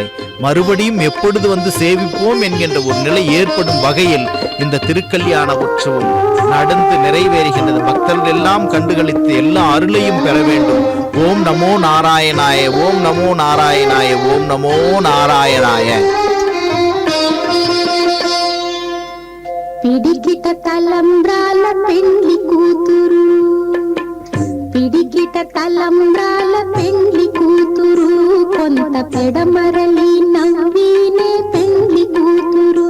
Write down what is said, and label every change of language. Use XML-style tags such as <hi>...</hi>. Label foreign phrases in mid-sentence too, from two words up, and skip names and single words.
<ta>மறுபடியும் எப்பொழுது வந்து சேவிப்போம் என்கின்ற ஒரு நிலை ஏற்படும் வகையில் இந்த திருக்கல்யாண உற்சவம் நடந்து நிறைவேறுகின்றது. பக்தர்கள் எல்லாம் கண்டுகளித்து எல்லா அருளையும் பெற வேண்டும்.</ta> <sa>ॐ नमो नारायणाय, ॐ नमो नारायणाय, ॐ नमो नारायणाय.</sa> <te>పిడికిట తలంబ్రాల పెండ్లి కూతురు, పిడికిట తలంబ్రాల పెండ్లి కూతురు, కొంత పెడమరలి నవ్వినే పెండ్లి కూతురు.</te>